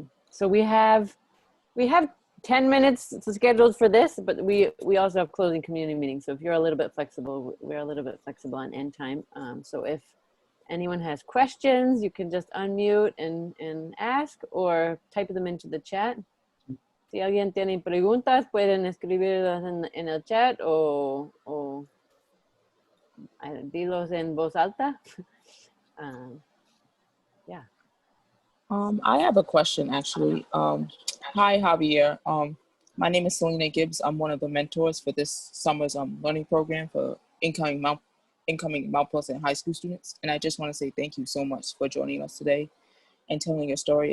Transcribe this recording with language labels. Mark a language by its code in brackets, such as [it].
[en] So we have 10 minutes scheduled for this, but we also have closing community meetings. So if you're a little bit flexible, we're a little bit flexible on end time. So if anyone has questions, you can just unmute and ask or type them into the chat. [es] Si alguien tiene preguntas, pueden escribirlas en el chat o dilos en voz alta. [en] Yeah. I have a question actually. Hi Javier. My name is Selena Gibbs. I'm one of the mentors for this summer's learning program for incoming Mount Pleasant high school students. And I just want to say thank you so much for joining us today and telling your story.